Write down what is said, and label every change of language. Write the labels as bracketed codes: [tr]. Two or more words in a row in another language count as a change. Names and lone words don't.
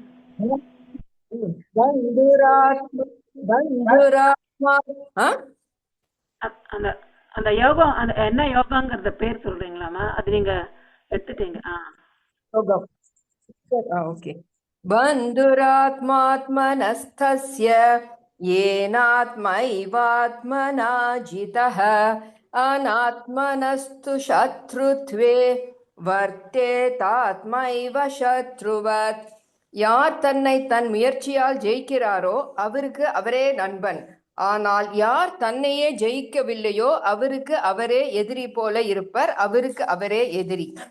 [ta] அந்த அந்த யோகம், அந்த என்ன யோகாங்கிறத பேர் சொல்றீங்களாமா? அது நீங்க எடுத்துட்டீங்க. [sa] ஓகே. பந்துராத்மாத்மனஸ்தஸ்ய येनात्मैवात्मना जितः अनात्मनस्तु शत्रुत्वे वर्तेतात्मैव शत्रुवत्. [ta] யார் தன்னை தன் முயற்சியால் ஜெயிக்கிறாரோ அவருக்கு அவரே நண்பன். ஆனால் யார் தன்னையே ஜெயிக்கவில்லையோ அவருக்கு அவரே எதிரி போல இருப்பர். அவருக்கு அவரே எதிரி.